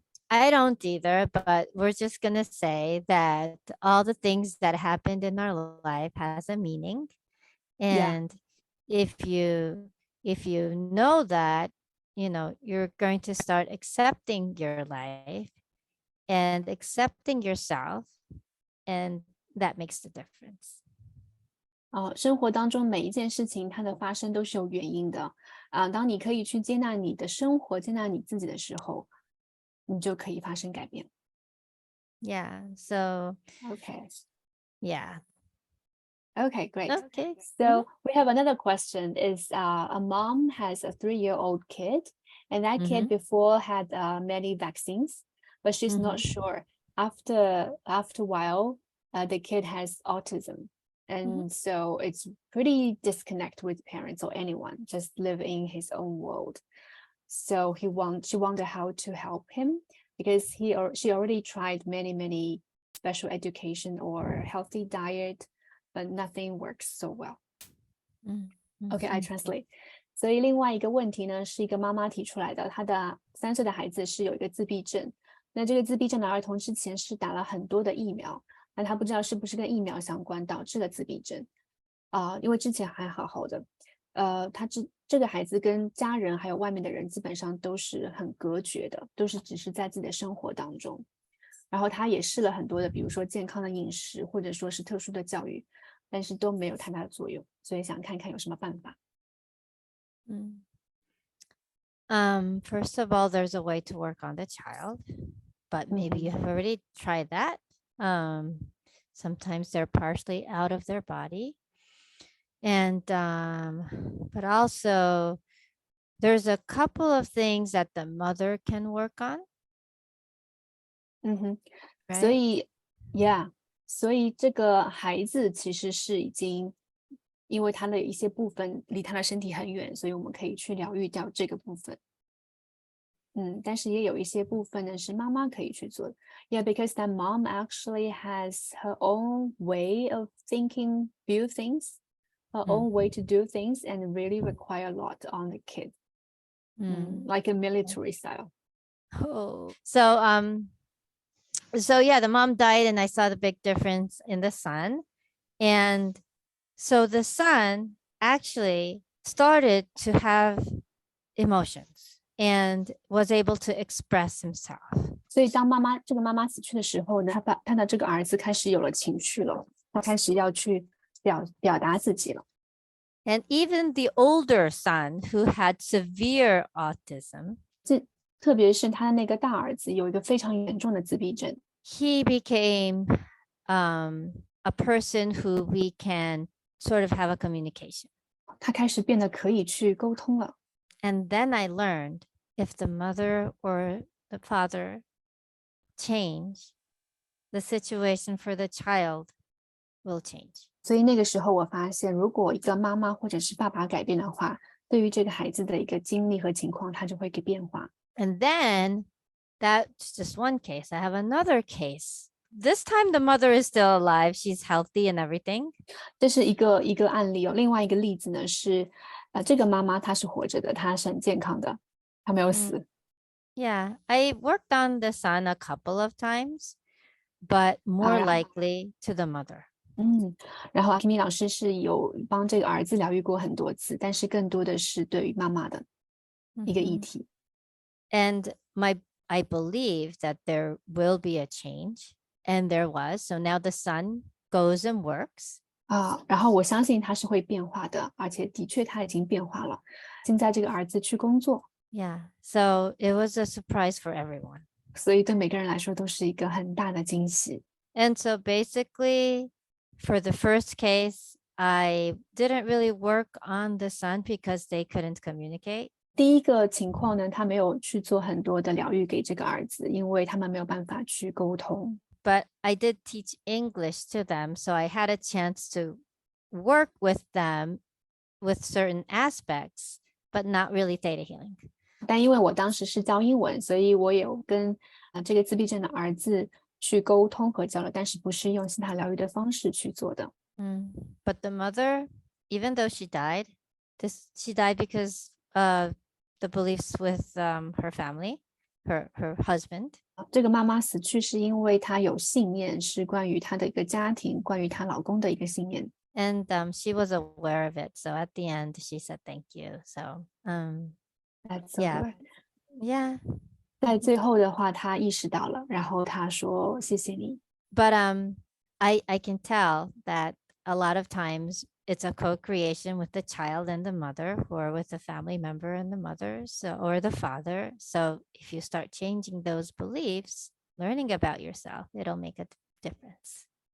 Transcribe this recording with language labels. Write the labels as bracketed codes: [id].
[en] I don't either, but we're just going to say that all the things that happened in our life has a meaning. And if you know that, you're going to start accepting your life and accepting yourself, and that makes the difference. [zh] 生活当中每一件事情它的发生都是有原因的当你可以去接纳你的生活，接纳你自己的时候，你就可以发生改变。 [en] Yeah, so Okay. Yeah. Okay, great. Okay. So we have another question is a mom has a 3-year-old kid and that kid before had many vaccines, but she's not sure. After a while, the kid has autism. And so it's pretty disconnect with parents or anyone, just live in his own world. So she wondered how to help him because she already tried many special education or healthy diet, but nothing works so well. Okay, I translate. [zh] 所以另外一个问题呢，是一个妈妈提出来的，她的3岁的孩子是有一个自闭症。那这个自闭症的儿童之前是打了很多的疫苗，那他不知道是不是跟疫苗相关导致了自闭症因为之前还好好的。这个孩子跟家人还有外面的人基本上都是很隔绝的，都是只是在自己的生活当中。然后他也试了很多的，比如说健康的饮食，或者说是特殊的教育，但是都没有太大的作用，所以想看看有什么办法。 [en] First of all, there's a way to work on the child, but maybe you have already tried that. Sometimes they're partially out of their body. And but also there's a couple of things that the mother can work on, [zh] 所 [en] right? [zh] 以 [en] yeah， [zh] 所以这个孩子其实是已经因为他的一些部分离他的身体很远，所以我们可以去疗愈掉这个部分。但是也有一些部分呢是妈妈可以去做的。 [en] Yeah, because that mom actually has her own way of thinking, view things, her own way to do things, and really require a lot on the kid, like a military style. Oh, so yeah, the mom died and I saw the big difference in the son. And so the son actually started to have emotions and was able to express himself. [zh] 所以当这个妈妈死去的时候呢，他的这个儿子开始有了情绪了，他开始要去表达自己了。 [en] And even the older son who had severe autism, [zh] 特别是他的那个大儿子有一个非常严重的自闭症， [en] he became a person who we can sort of have a communication. [zh] 他开始变得可以去沟通了。 [en] And then I learned if the mother or the father change, the situation for the child will change. [zh] 所以那个时候我发现，如果一个妈妈或者是爸爸改变的话，对于这个孩子的一个经历和情况，他就会给变化。 [en] And then that's just one case. I have another case. This time the mother is still alive. She's healthy and everything. [zh] 这是一个案例哦。另外一个例子呢是，这个妈妈她是活着的，她是很健康的，她没有死。 [en] Yeah, I worked on the son a couple of times, but more likely to the mother. [zh] 然后 Kimi 老师是有帮这个儿子疗愈过很多次，但是更多的是对于妈妈的一个议题。 [en] And I believe that there will be a change, and there was. So now the son goes and works. [zh] 然后我相信他是会变化的，而且的确他已经变化了。现在这个儿子去工作。 [en] Yeah, so it was a surprise for everyone. [zh] 所以对每个人来说都是一个很大的惊喜。 [en] And so basically, for the first case, I didn't really work on the son because they couldn't communicate. [zh] 第一个情况呢，他没有去做很多的疗愈给这个儿子，因为他们没有办法去沟通。 [en] But I did teach English to them, so I had a chance to work with them with certain aspects, but not really theta healing. [zh] 但因为我当时是教英文，所以我有跟这个自闭症的儿子去沟通和交流，但是不是用西塔疗愈的方式去做的。 [en] But the mother, even though she died because the beliefs with her family, her husband. [zh] 这个妈妈死去是因为她有信念，是关于她的一个家庭，关于她老公的一个信念。 [en] And she was aware of it. So at the end, she said thank you. So That's so yeah, good. yeah. [zh] 在最后的话，她意识到了，然后她说谢谢你。 [en] But I can tell that a lot of times it's a co-creation with the child and the mother, or with the family member and the mother, or the father. So if you start changing those beliefs, learning about yourself, it'll make a difference.